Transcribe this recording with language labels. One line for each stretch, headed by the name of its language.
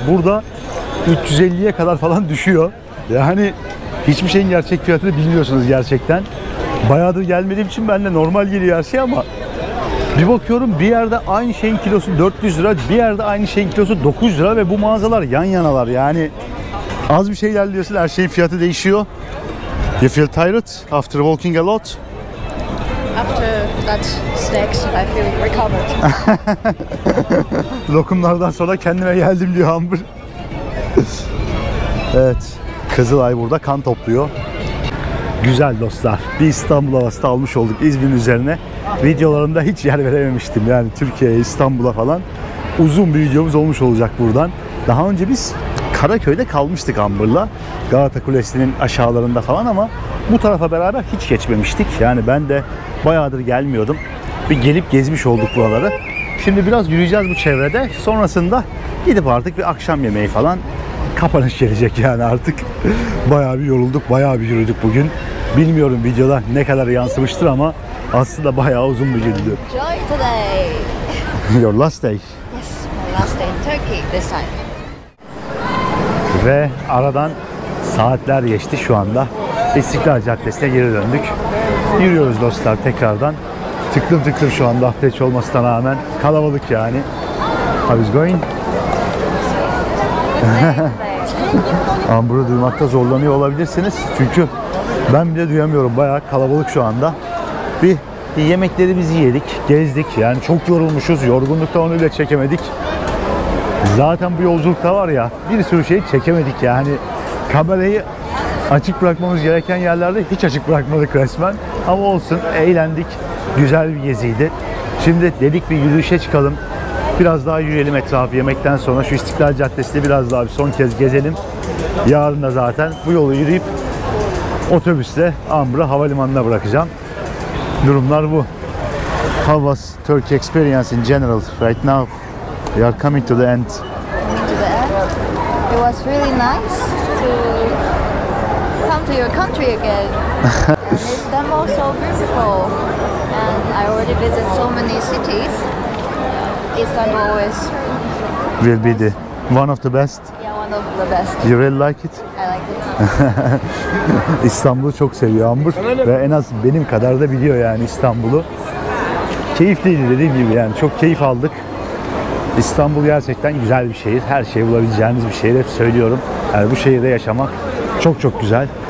Turkish: Burada 350'ye kadar falan düşüyor. Yani hiçbir şeyin gerçek fiyatını bilmiyorsunuz gerçekten. Bayağıdır gelmediğim için ben de normal geliyor her şey, ama bir bakıyorum bir yerde aynı şeyin kilosu 400 lira, bir yerde aynı şeyin kilosu 900 lira ve bu mağazalar yan yanalar. Yani az bir şey ilerliyorsun, her şeyin fiyatı değişiyor.
English: You feel tired after walking a lot? After that snacks, I feel recovered.
Turkish: Lokumlardan sonra kendime geldim diyor Amber. Evet, Kızılay burada kan topluyor. Güzel dostlar, bir İstanbul havası almış olduk İzmir'in üzerine. Videolarımda hiç yer verememiştim yani Türkiye'ye, İstanbul'a falan. Uzun bir videomuz olmuş olacak buradan. Daha önce biz Karaköy'de kalmıştık Amber'la. Galata Kulesi'nin aşağılarında falan, ama bu tarafa beraber hiç geçmemiştik. Yani ben de bayağıdır gelmiyordum. Bir gelip gezmiş olduk buraları. Şimdi biraz yürüyeceğiz bu çevrede. Sonrasında gidip artık bir akşam yemeği falan, kapanış gelecek yani artık. Bayağı bir yorulduk, bayağı bir yürüdük bugün. Bilmiyorum videoda ne kadar yansımıştır ama aslında bayağı uzun bir gündü.
English: Enjoy today. Your last day. Yes, my last day in Turkey this time.
Turkish: Ve aradan saatler geçti, şu anda İstiklal Caddesi'ne geri döndük. Yürüyoruz dostlar tekrardan. Tıklım tıklım şu anda, hafta içi olmasına rağmen kalabalık yani.
English: How is going?
Turkish: Amber'ı duymakta zorlanıyor olabilirsiniz. Çünkü ben bile duyamıyorum. Bayağı kalabalık şu anda. Bir yemeklerimizi yedik, gezdik. Yani çok yorulmuşuz. Yorgunlukta onu bile çekemedik. Zaten bu yolculukta var ya, bir sürü şey çekemedik yani. Kamerayı Açık bırakmamız gereken yerlerde hiç açık bırakmadık resmen. Ama olsun, eğlendik. Güzel bir geziydi. Şimdi dedik bir yürüyüşe çıkalım. Biraz daha yürüyelim etrafı yemekten sonra. Şu İstiklal Caddesi'nde biraz daha bir son kez gezelim. Yarın da zaten bu yolu yürüyüp otobüsle Ambra Havalimanı'na bırakacağım. Durumlar bu.
English: How was Turkey experience in general right now? We are coming to the end. Coming to the end. It was really nice to come to your country again. And Istanbul so beautiful. And I already visited so many cities. Istanbul is Will be the one of the best. one of the best. You really like it? I like it.
Turkish: İstanbul'u çok seviyor Ambur ve en az benim kadar da biliyor yani İstanbul'u. Keyifliydi dediğim gibi, yani çok keyif aldık. İstanbul gerçekten güzel bir şehir. Her şeyi bulabileceğiniz bir şehir, hep söylüyorum. Yani bu şehirde yaşamak çok çok güzel.